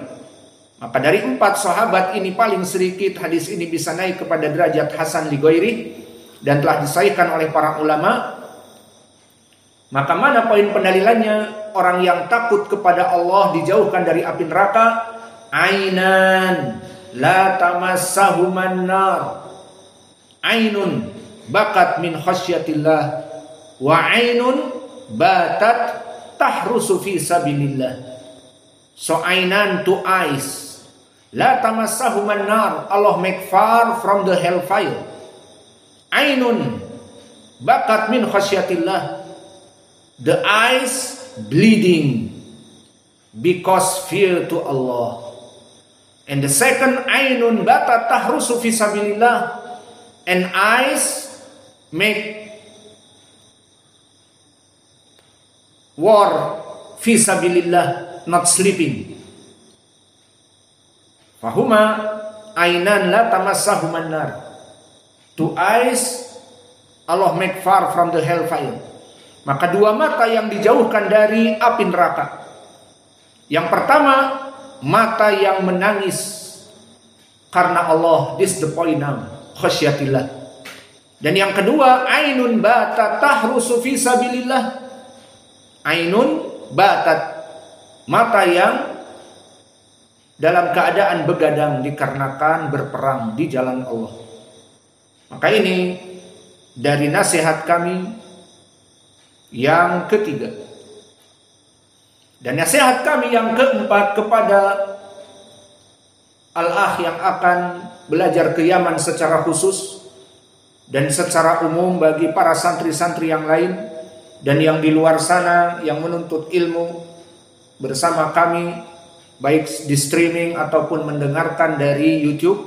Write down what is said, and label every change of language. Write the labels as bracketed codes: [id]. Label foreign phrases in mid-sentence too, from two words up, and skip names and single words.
[id] Maka dari 4 sahabat ini paling sedikit hadis ini bisa naik kepada derajat [ar] حسن لغيره [id] dan telah disahihkan oleh para ulama. Maka mana poin pendalilannya? Orang yang takut kepada Allah dijauhkan dari api neraka. [ar] عينان لا تمسهما النار. عين بكت من خشية الله وعين باتت تحرس في سبيل الله. [en] So ainan, 2 eyes. [ar] لا تمسهما النار. [en] Allah make far from the hellfire. [ar] عين بكت من خشية الله. [en] The eyes bleeding because fear to Allah. And the second, [ar] عين باتت تحرس في سبيل الله, [en] and eyes make war [ar] في سبيل الله, [en] not sleeping. [ar] فهما عينان لا تمسهما النار. [en] 2 eyes Allah make far from the hellfire. [id] Maka 2 mata yang dijauhkan dari api neraka. Yang pertama, mata yang menangis karena Allah. [en] This the point now, khasyatillah. [id] Dan yang kedua, [ar] عين باتت تحرس في سبيل الله. عين باتت, [id] mata yang dalam keadaan begadang dikarenakan berperang di jalan Allah. Maka ini dari nasihat kami yang ketiga. Dan nasihat kami yang keempat kepada al-akh yang akan belajar ke Yaman secara khusus dan secara umum bagi para santri-santri yang lain dan yang di luar sana yang menuntut ilmu bersama kami baik di streaming ataupun mendengarkan dari YouTube.